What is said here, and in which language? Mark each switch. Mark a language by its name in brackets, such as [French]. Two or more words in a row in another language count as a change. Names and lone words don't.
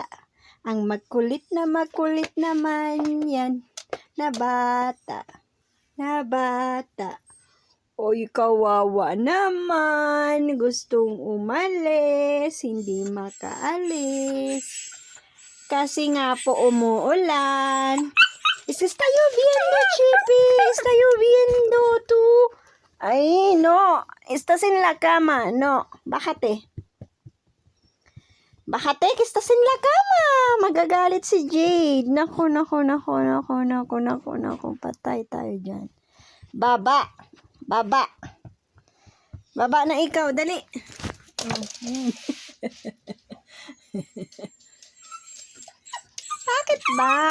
[Filipino] Ang makulit naman yan. Na bata. Oy, kawawa naman. Gustong umalis, hindi makaalis. Kasi nga po umuulan. [Spanish] Está lloviendo, Chippy. Está lloviendo, tú. Ay, no. Estás en la cama. No, bájate. Bájate, que estás en la cama. [Filipino] Magagalit si Jade. Nako. Patay tayo dyan. Baba na ikaw. Dali. Bakit ba?